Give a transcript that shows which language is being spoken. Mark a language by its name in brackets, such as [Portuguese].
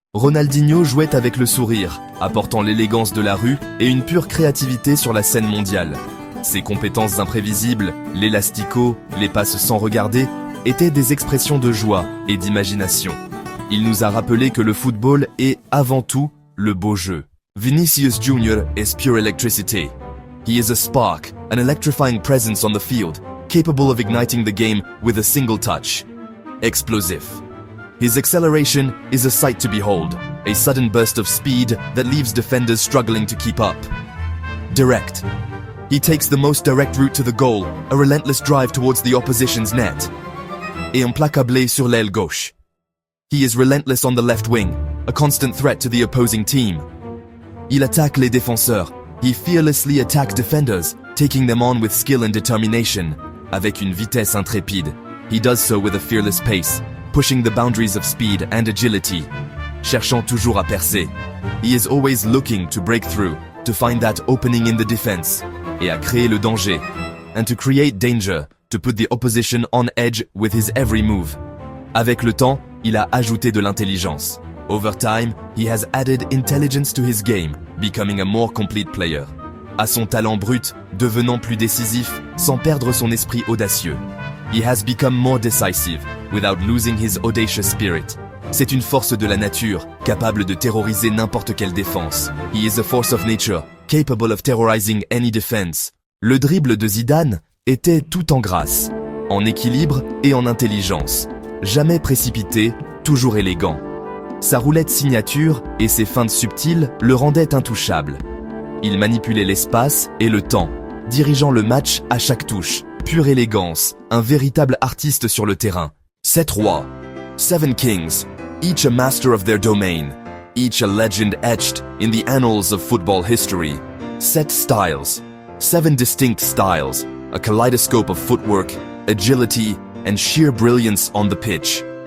[French] Ronaldinho jouait avec le sourire, apportant l'élégance de la rue et une pure créativité sur la scène mondiale. Ses compétences imprévisibles, l'élastico, les passes sans regarder, étaient des expressions de joie et d'imagination. Il nous a rappelé que le football est, avant tout, le beau jeu. [English] Vinicius Jr. is pure electricity. He is a spark, an electrifying presence on the field, capable of igniting the game with a single touch. Explosive. His acceleration is a sight to behold, a sudden burst of speed that leaves defenders struggling to keep up. Direct. He takes the most direct route to the goal, a relentless drive towards the opposition's net. [French] Et implacable sur l'aile gauche. [English] He is relentless on the left wing, a constant threat to the opposing team. [French] Il attaque les défenseurs. [English] He fearlessly attacks defenders, taking them on with skill and determination. [French] Avec une vitesse intrépide. [English] He does so with a fearless pace, pushing the boundaries of speed and agility. [French] Cherchant toujours à percer. [English] He is always looking to break through, to find that opening in the defense, [French] et à créer le danger, [English] and to create danger, to put the opposition on edge with his every move. [French] Avec le temps, il a ajouté de l'intelligence. [English] Over time, he has added intelligence to his game, becoming a more complete player. [French] À son talent brut, devenant plus décisif, sans perdre son esprit audacieux. [English] He has become more decisive, without losing his audacious spirit. [French] C'est une force de la nature, capable de terroriser n'importe quelle défense. [English] He is a force of nature, capable of terrorizing any defense. [French] Le dribble de Zidane était tout en grâce, en équilibre et en intelligence. Jamais précipité, toujours élégant. Sa roulette signature et ses feintes subtiles le rendaient intouchable. Il manipulait l'espace et le temps, dirigeant le match à chaque touche. Pure élégance, un véritable artiste sur le terrain. 7 rois, [English] 7 kings, each a master of their domain, each a legend etched in the annals of football history. 7 styles, 7 distinct styles, a kaleidoscope of footwork, agility, and sheer brilliance on the pitch.